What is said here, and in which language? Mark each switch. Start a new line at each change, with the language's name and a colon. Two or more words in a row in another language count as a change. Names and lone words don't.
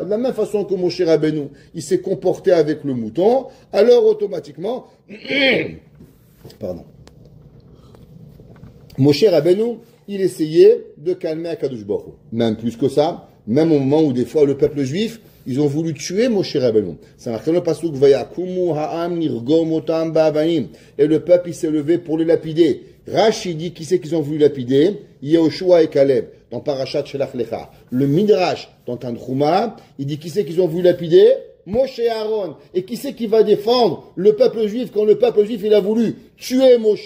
French: De la même façon que Moshe Rabbeinu, il s'est comporté avec le mouton, alors automatiquement, pardon, Moshe Rabbeinu, il essayait de calmer
Hebrew: הקדוש ברוך הוא.
French: Même plus que ça, même au moment où des fois le peuple juif, ils ont voulu tuer Moshe Rabbeinu. C'est marqué dans le pasuk
Hebrew: ויקומו העם נרגום אותם באבנים.
French: Et le peuple, il s'est levé pour les lapider. Rashi dit qui c'est qu'ils ont voulu lapider? Yehoshua et Caleb, dans Parashat Shelach Lecha. Le Midrash, dans Tanchuma, il dit qui c'est qu'ils ont voulu lapider? Moshe et Aaron. Et qui c'est qui va défendre le peuple juif quand le peuple juif il a voulu tuer Moshe?